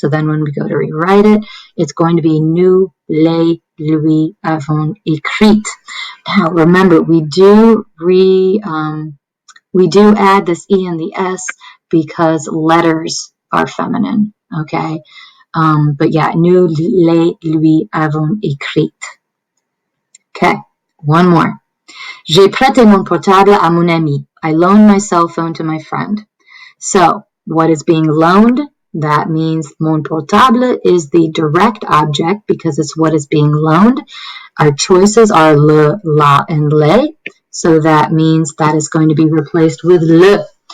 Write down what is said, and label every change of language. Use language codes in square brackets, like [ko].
[en] So then when we go to rewrite it, it's going to be [fr] nous les lui avons écrit. [en] Now, remember, we do add this E and the S because letters are feminine, okay? But yeah, [fr] nous les lui avons écrit. [en] Okay, one more. [fr] J'ai prêté mon portable à mon ami. [en] I loaned my cell phone to my friend. So, what is being loaned? That means mon portable is the direct object because it's what is being loaned. Our choices are le, la, and les. So that means that is going to be replaced with le.